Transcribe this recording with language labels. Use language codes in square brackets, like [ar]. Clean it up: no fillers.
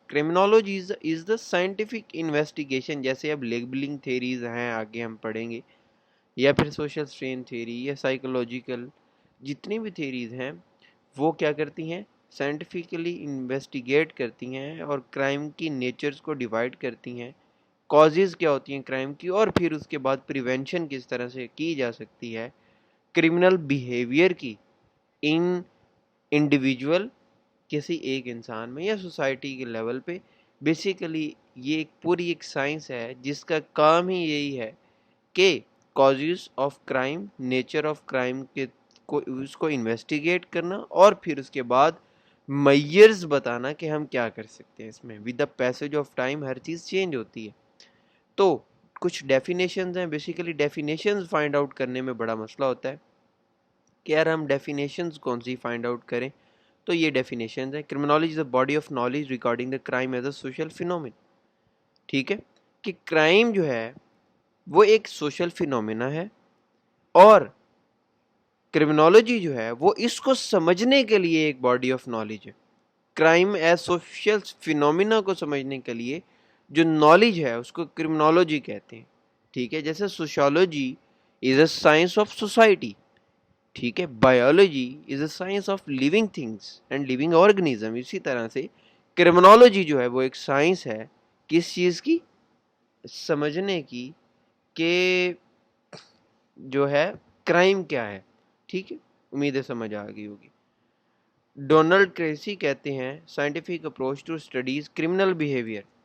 [en] Criminology is the scientific investigation. [ur] جیسے اب labelling theories ہیں آگے ہم پڑھیں گے, یا پھر سوشل سٹرین تھیری یا سائیکولوجیکل جتنی بھی تھیریز ہیں وہ کیا کرتی ہیں, سائنٹیفکلی انویسٹیگیٹ کرتی ہیں اور کرائم کی نیچرز کو ڈیوائڈ کرتی ہیں, کازز کیا ہوتی ہیں کرائم کی, اور پھر اس کے بعد پریونشن کس طرح سے کی جا سکتی ہے کرمنل بیہیویئر کی ان انڈیویجول کسی ایک انسان میں یا سوسائٹی کے لیول پہ. بیسیکلی یہ ایک پوری ایک سائنس ہے جس کا کام ہی یہی ہے کہ causes of crime, nature of crime کے کو اس کو انویسٹیگیٹ کرنا اور پھر اس کے بعد میئرز بتانا کہ ہم کیا کر سکتے ہیں اس میں. [en] with the passage of time [ur] ہر چیز چینج ہوتی ہے. تو کچھ ڈیفینیشنز ہیں, بیسیکلی ڈیفینیشنز فائنڈ آؤٹ کرنے میں بڑا مسئلہ ہوتا ہے کہ یار ہم ڈیفینیشنز کون سی فائنڈ آؤٹ کریں. تو یہ ڈیفینیشنز ہیں. [en] Criminology is a body of knowledge regarding the crime as a social phenomenon. [ur] ٹھیک ہے, کہ کرائم جو ہے وہ ایک سوشل فینومینا ہے اور کرمنالوجی جو ہے وہ اس کو سمجھنے کے لیے ایک باڈی آف نالج ہے. کرائم ایز سوشل فینومینا کو سمجھنے کے لیے جو نالج ہے اس کو کرمنالوجی کہتے ہیں. ٹھیک ہے, جیسے [en] Sociology is a science of society. [ur] ٹھیک ہے, [en] Biology is a science of living things and living organism. [ur] اسی طرح سے کرمنالوجی جو ہے وہ ایک سائنس ہے کس چیز کی, سمجھنے کی کہ جو ہے کرائم کیا ہے. ٹھیک ہے, امید ہے سمجھ آ گئی ہوگی. ڈونلڈ کریسی کہتے ہیں [en] Scientific approach to studies criminal behaviour.